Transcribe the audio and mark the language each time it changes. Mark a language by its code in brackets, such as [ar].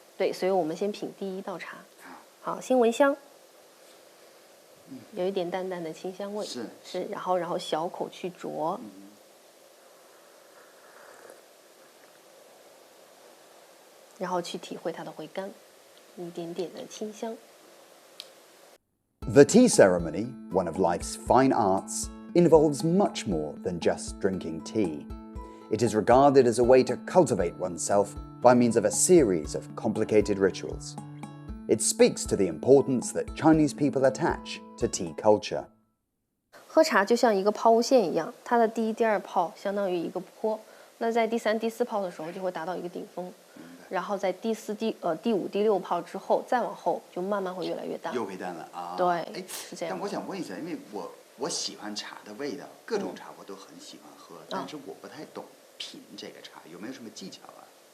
[zh] 对，所以我们先品第一道茶。好，先闻香，有一点淡淡的清香味。是，然后小口去啄。然后去体会它的回甘，一点点的清香。 [en] The tea ceremony, one of life's fine arts, involves much more than just drinking tea. It is regarded as a way to cultivate oneself by means of a series of complicated rituals. It speaks to the importance that Chinese people attach to tea culture. [zh] 喝茶就像一个抛物线一样，它的第一、第二泡相当于一个坡，那在第3、第4泡的时候就会达到一个顶峰。然后在第4、第5、第6泡之后，再往后就慢慢会越来越淡。又回淡了啊！对，是这样。但我想问一下，因为我喜欢茶的味道，各种茶我都很喜欢喝，但是我不太懂品这个茶，有没有什么技巧啊？